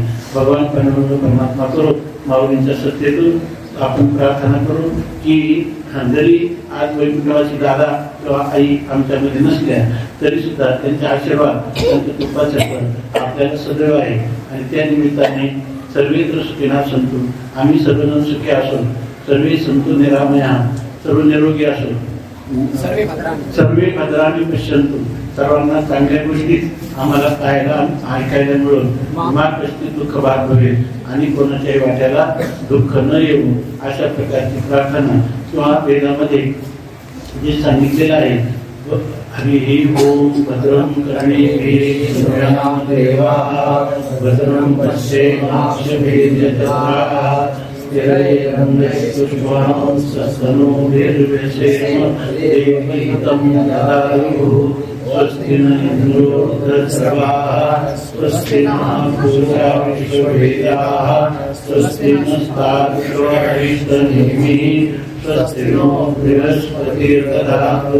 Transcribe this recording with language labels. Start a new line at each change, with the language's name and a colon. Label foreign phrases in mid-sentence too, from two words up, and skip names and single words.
Marathi: भगवान परमात्मा करो माऊलींच्या सत्तेतून आपण प्रार्थना करू की जरी आज वैकुंठवासी दादा किंवा आई आमच्यामध्ये नसल्या तरी सुद्धा त्यांचा आशीर्वाद त्यांच्या कृपाछत्र आपल्याला सदैव आहे आणि त्या निमित्ताने
Sanskrit: सर्वेत्र सुखिना संतु,
Marathi: आम्ही सर्वजण सुखी असो,
Sanskrit: सर्वे संतु निरामया,
Marathi: सर्व निरोगी असो,
Sanskrit: सर्वे भद्राणी पश्यंतु,
Marathi: सर्वांना चांगल्या गोष्टी आम्हाला पाहायला ऐकायला मिळून माग कष्टी दुःख भाग होईल आणि कोणाच्याही वाट्याला दुःख न येऊ अशा प्रकारची प्रार्थना किंवा वेदामध्ये जे सांगितलेलं आहे.
Sanskrit: हरी ओम भद्रं कर्णेभिः शृणुयाम देवाः भद्रं पश्येमाक्षभिर्यजत्राः स्थिरैरङ्गैस्तुष्टवां सस्तनूभिर्व्यसेम देवहितं ददायुः. स्वस्ति न इन्द्रो वृद्धश्रवाः स्वस्ति नः पूषा विश्ववेदाः स्वस्ति नस्तार्क्ष्यो अरिष्टनेमिः स्वस्ति नो बृहस्पतिर्दधातु.